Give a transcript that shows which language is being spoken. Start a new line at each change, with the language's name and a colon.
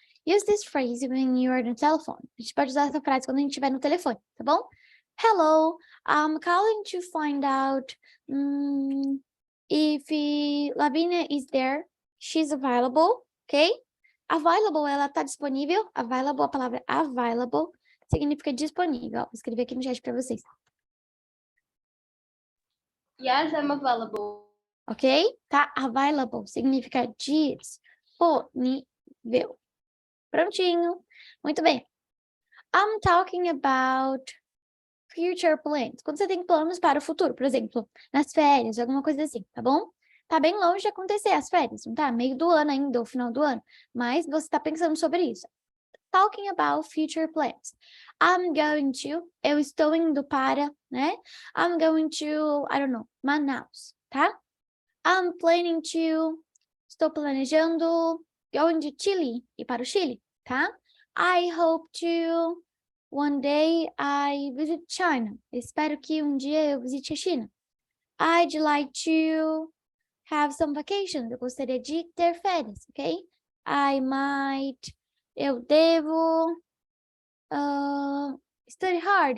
English: Use this phrase when you are on the telephone.
Portuguese: A gente pode usar essa frase quando a gente estiver no telefone, tá bom?
English: Hello, I'm calling to find out if Lavínia is there. She's available, ok?
Portuguese: Available, ela tá disponível. Available, a palavra available significa disponível. Ó, vou escrever aqui no chat para vocês.
English: Yes, I'm available. Ok? Tá?
Portuguese: Available significa disponível. Prontinho. Muito bem.
English: I'm talking about future plans.
Portuguese: Quando você tem planos para o futuro, por exemplo, nas férias, alguma coisa assim, tá bom? Tá bem longe de acontecer as férias, não tá? Meio do ano ainda, ou final do ano. Mas você tá pensando sobre isso.
English: Talking about future plans. I'm going to,
Portuguese: eu estou indo para, né?
English: I'm going to, I don't know, Manaus, tá? I'm planning to,
Portuguese: estou planejando,
English: going to Chile,
Portuguese: ir para o Chile, tá?
English: I hope to, one day I visit China.
Portuguese: Espero que um dia eu visite a China.
English: I'd like to have some vacations.
Portuguese: Eu gostaria de ter férias, ok?
English: I might,
Portuguese: eu devo
English: study hard.